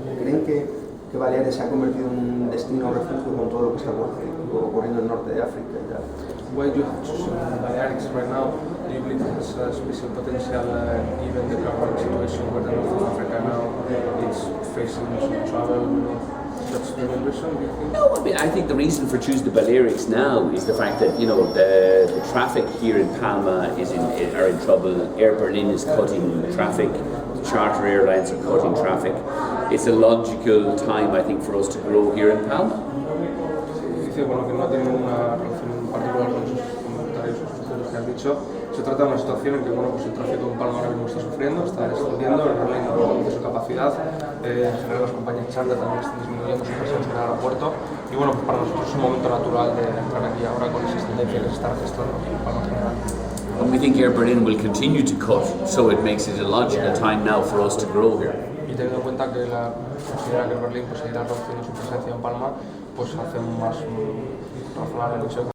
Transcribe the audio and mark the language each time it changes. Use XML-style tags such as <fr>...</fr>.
<es>¿Creen que Baleares se ha convertido en un destino refugio con todo lo que está ocurriendo en el norte de África y tal?</es> <en>Why do you have chosen Balearics right now? Do you believe it has a special potential given the current situation where the north of Africa now is facing some travel? That's the main reason, do you think? No, I mean, I think the reason for choosing the Balearics now is the fact that, you know, the traffic here in Palma are in trouble. Air Berlin is cutting traffic. Charter airlines are cutting traffic. It's a logical time, I think, for us to grow here in Palma.</en> <es>Dice, bueno, que no tiene una relación particular con sus comentarios o sus puntos que has dicho. Se trata de una situación en que, bueno, pues el tráfico en Palma ahora mismo está sufriendo, está descendiendo, el Berlín no reduce su capacidad, en general las compañías charter también están disminuyendo su presencia en el aeropuerto y, bueno, pues para nosotros es un momento natural de entrar aquí ahora con esas tendencias que se están registrando aquí en Palma en general.</es> <en>And we think Air Berlin will continue to cut, so it makes it a logical time now for us to grow here.</en> <es>Y teniendo en cuenta que considera que Berlín pues seguirá reduciendo su presencia en Palma, pues hace más razonable el hecho de</es>